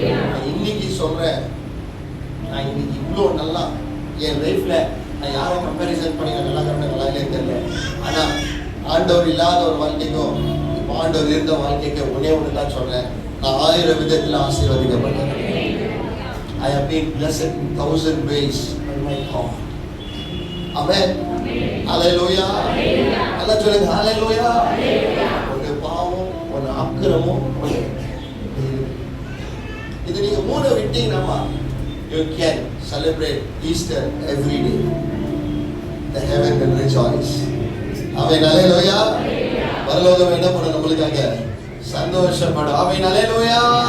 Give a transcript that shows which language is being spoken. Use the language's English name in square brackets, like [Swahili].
[Tamil] நான் இன்னைக்கு சொல்றேன், நான் இன்னைக்கு இவ்வளோ நல்லா என் லைஃப்ல நான் யாரும் கம்பேரிசன் பண்ணி நான் நல்லா கரெக்டாக நல்லா இல்லைன்னு தெரியல. ஆனா ஆண்டவர் இல்லாத ஒரு வாழ்க்கைக்கும் இப்போ ஆண்டவர் இருந்த வாழ்க்கைக்கு ஒன்னே ஒன்று தான் சொல்றேன், நான் 1000 விதத்தில் ஆசீர்வதிக்கப்பட்டேன். [English] I have been blessed in 1000 ways by my God. Amen. Hallelujah. [Tamil] Allah சொல்லுங்க, hallelujah. ஒரு பாவம், ஒரு அக்கிரமம், இது நீங்க மூணு விட்டீங்கன்னா [English] you can celebrate Easter every day. The heaven will rejoice. Amen. Hallelujah. [Tamil] பரலோகம் என்ன பண்ண நம்மளுக்காக சந்தோஷப்படும். [English] Amen. Hallelujah.